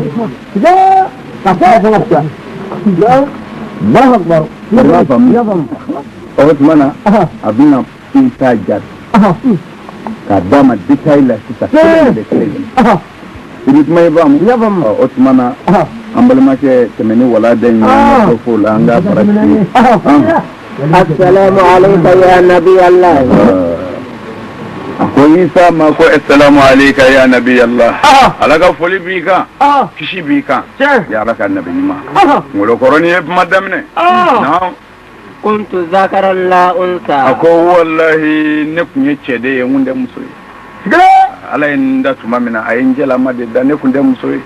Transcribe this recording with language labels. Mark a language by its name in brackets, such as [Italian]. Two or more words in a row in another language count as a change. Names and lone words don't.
[Bambara] o tuma na a bɛna Isa jaabi k'a d'a ma détail la sisan kelen de kelen i bɛ kuma ye faamu o tuma na an balimakɛ tɛmɛ ni walanda in ye an fo la an ka farati [Arabic] السلام عليك يا نبي الله. [Bambara] Ko Isa ma ko [Arabic] السلام عليك يا نبي الله. [Bambara] Ala ka foli b'i kan kisi b'i kan ya ala ka nabi ɲuman ngolo kɔrɔni ye kuma daminɛ naam [Arabic] كنت ذكرا لا أنثى. [Bambara] A ko wallahi ne kun ye cɛ de ye n kun tɛ muso ye ala ye n da tuma min na a ye n jɛlama de da ne kun tɛ muso ye